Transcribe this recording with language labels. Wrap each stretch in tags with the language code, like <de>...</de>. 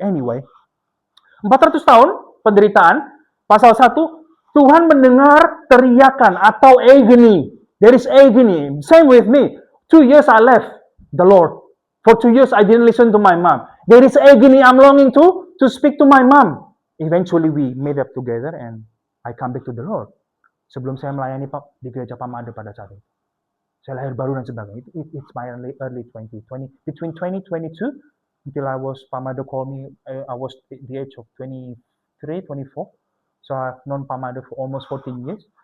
<en>Anyway,</en> <id>400 tahun penderitaan, pasal 1, Tuhan mendengar teriakan atau agony.</id> <en>There is agony. Same with me. 2 years I left the Lord. For 2 years I didn't listen to my mom. There is agony. I'm longing to speak to my mom. Eventually we made up together and I come back to the Lord.</en> <id>Sebelum saya melayani di gereja Pamade pada saat itu. Saya lahir baru dan sebagainya.</id> <en>It's my early 2020. Between 2022 until I was, Pamade called me, I was at the age of 23, 24. So I've known Pamade for almost 14 years.</en>